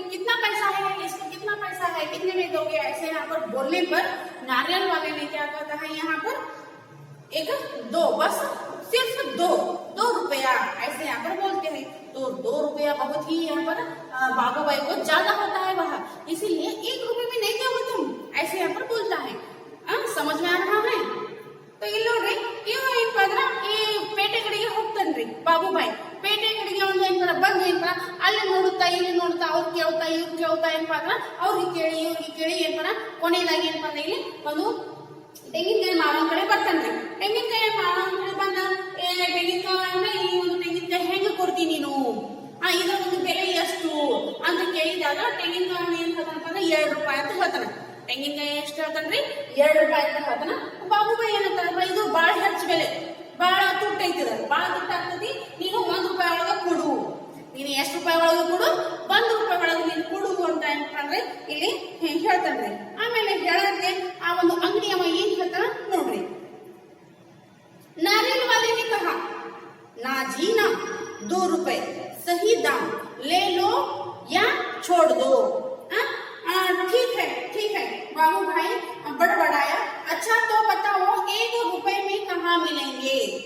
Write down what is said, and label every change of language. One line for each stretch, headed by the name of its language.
Hindi: कितना पैसा है इसको? कितना पैसा है? कितने में दोगे? ऐसे यहाँ पर बोलने पर नारियल वाले ने क्या कहता है यहाँ पर? 2, बस सिर्फ 2 रुपया, ऐसे यहाँ पर बोलते हैं। तो 2 रुपया बहुत ही यहाँ पर बाबू भाई को ज्यादा होता है वह, इसीलिए 1 रुपये में नहीं दोगे तुम, ऐसे यहाँ पर बोलता है। समझ में आ रहा है?
Kannada: तो ಇಲ್ಲಿ ನೋಡ್ರಿ ಇವ ಏನಪ್ಪ ಅಂದ್ರ ಈ ಪೇಟೆ ಕಡೆಗೆ ಹೋಗ್ತಾನ್ರಿ ಬಾಬು ಬಾಯಿ. ಪೇಟೆ ಕಡೆಗೆ ಅವ್ನು ಏನಪ್ಪ ಬಂದು ಏನಪ್ಪ ಅಲ್ಲಿ ನೋಡುತ್ತಾ ಇಲ್ಲಿ ನೋಡುತ್ತಾ ಅವ್ರು ಕೇಳ್ತಾ ಇವ್ರು ಕೇಳ್ತಾ ಏನಪ್ಪ ಅಂದ್ರ ಅವ್ರಿಗೆ ಕೇಳಿ ಏನಪ್ಪ ಕೊನೆಯದಾಗಿ ಏನಪ್ಪ ಅಂದ್ರೆ ಇಲ್ಲಿ ಒಂದು ತೆಂಗಿನಕಾಯಿ ಮಾವನ ಕಡೆ ಬರ್ತಾನ್ರಿ. ತೆಂಗಿನಕಾಯಿ ಮಾವನ ಕಡೆ ಬಂದ ತೆಂಗಿನಕಾಯಿ ಈ ಒಂದು ತೆಂಗಿನಕಾಯಿ ಹೆಂಗ ಕೊಡ್ತೀನಿ ನೀನು, ಇದರ ಒಂದು ಬೆಲೆ ಎಷ್ಟು ಅಂತ ಕೇಳಿದಾಗ ತೆಂಗಿನಕಾಯಿ ಏನ್ ಹೇಳ್ತಾನಪ್ಪ ಅಂದ್ರೆ 2 ರೂಪಾಯಿ ಅಂತ ಹೇಳ್ತಾನ. ತೆಂಗಿನಕಾಯಿ ಎಷ್ಟು ಹೇಳ್ತಾನ್ರಿ? 2 ರೂಪಾಯಿ ಅಂತ ಹೇಳ್ತಾನ. ಬಾಬು ಬಾಯಿ ಏನಂತಾರಪ್ಪ, ಇದು ಬಾಳ ಹೆಚ್ಚು ಬೆಲೆ, ಬಾಳ ತುಟ್ಟ ಐತಿದ, ಬಾಳ ತುಟ್ಟ ಆಗ್ತತಿ, ನೀನು 1 ರೂಪಾಯಿ ಒಳಗ ಕೊಡು, ನೀನು ಎಷ್ಟು ರೂಪಾಯಿ ಒಳಗ ಕೊಡು? 1 ರೂಪಾಯಿ ಒಳಗ ನೀನು ಕೊಡು ಅಂತ ಏನಪ್ಪ ಅಂದ್ರೆ ಇಲ್ಲಿ ಹೇಳ್ತಾನ್ರಿ. ಆಮೇಲೆ ಹೇಳಕ್ಕೆ ಆ ಒಂದು ಅಂಗಡಿ ಅವ ಏನ್ ಹೇಳ್ತಾನ ನೋಡ್ರಿ.
Hindi: नारियल वाले ने कहा ना जी ना, 2 रुपए सही दाम, ले लो या छोड़ दो। ठीक है बाबू भाई बड़बड़ाया। अच्छा तो बताओ 1 रुपए में कहाँ मिलेंगे?